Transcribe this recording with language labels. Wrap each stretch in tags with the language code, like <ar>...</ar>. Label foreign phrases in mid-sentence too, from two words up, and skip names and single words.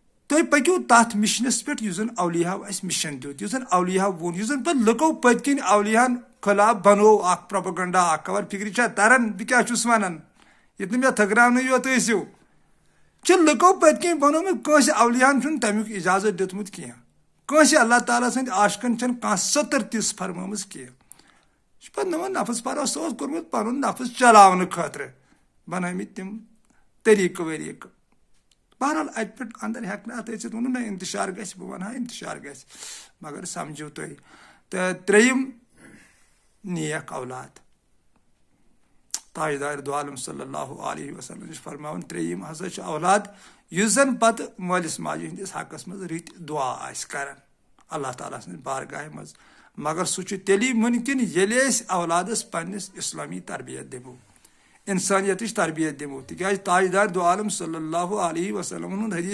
<ks>تُہۍ پٔکِو تَتھ مِشنَس پٮ۪ٹھ یُس زَن اولیاہو اَسہِ مِشن دیُت یُس زَن اولیاہو ووٚن یُس زَن پَتہٕ لُکو پٔتۍ کِنۍ اولیاہن خٕلاف بنوو اکھ پروپیگنڈا اکھ خبر فِکرِ چھا تران بہٕ کیاہ چھُس وَنان ییٚتہِ نہٕ مےٚ تھٔکراونٕے یوت ٲسِو چھِ لُکو پٔتۍ کِنۍ بنومُت کٲنٛسہِ اولیاہن چھُنہٕ تَمیُک اِجازت دیُتمُت کینٛہہ کٲنٛسہِ اللہ تعالیٰ سٕنٛدۍ عاشقن چھنہٕ کانٛہہ سٔتٕر تِژھ فرمٲمٕژ کینٛہہ یہِ چھُ پَتہٕ نوٚمَن نفس پرست اوس کوٚرمُت پَنُن نفس چلاونہٕ خٲطرٕ بنٲومٕتۍ تِم طریٖقہٕ وریٖقہٕ بہرحال اَتہِ پٮ۪ٹھ اندر ہٮ۪کہٕ نہٕ اَتھ أژِتھ ووٚنُم نہ اِنتِشار گژھِ بہٕ وَنہٕ ہا اِنتِشار گژھِ مگر سمجھِو تُہۍ تہٕ ترٛیٚیِم نیک اولاد تاجدار دو عالم</ks> <ar>صلی اللہ علیہ وسلم</ar> <ks>چھُ فرماوان ترٛیٚیِم ہسا چھُ اولاد یُس زن پتہٕ مٲلِس ماجہِ ہٕنٛدِس حقس منٛز رٕتۍ دُعا آسہِ کران اللہ تعالیٰ سٕنٛدِ بارگاہہِ منٛز مگر سُہ چھُ تیٚلی مُمکِن ییٚلہِ أسۍ اولادس پننِس اسلامی تربیت دِمو انسانیتٕچ تربیت دِمو تِکیازِ تاجدار دو عالم</ks> <ar>صلی اللہ علیہ وسلمن</ar> <ks>ہُنٛد حدیث</ks>